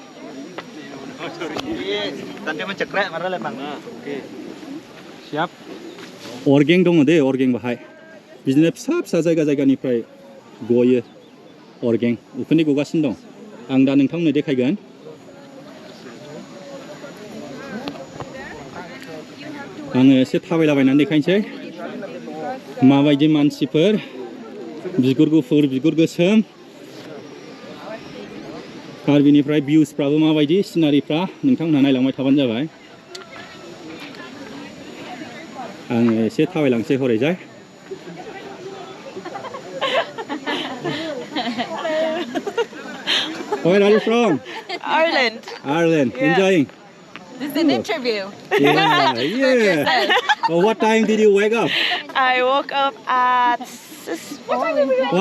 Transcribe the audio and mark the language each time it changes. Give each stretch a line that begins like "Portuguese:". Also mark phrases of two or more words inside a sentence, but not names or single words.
Bodo: अर्गें दङ दे अर्गें बाहाय बिदिनो फिसा जायगानिफ्राय गयो अर्गें उखुन्दै गगासिनो दं आं दा नोंथांमोननो देखायगोन आङो एसे थाबायलाबायनानै देखायनोसै माबायदि मानसिफोर बिगुर गुफुर बिगुर गोसोम आरो बिनिफ्राय भिउसफ्राबो माबायदि सिनारिफ्रा नोंथांमोनहा नायलांबाय थाबानो जाबाय आङो एसे थाबायलांसै हरैजाय
English: Where are you from? Ireland. Ireland. Yeah. Enjoying? This is an interview. Yeah. Well, what time did you wake up? I woke up at... What time did we wake up?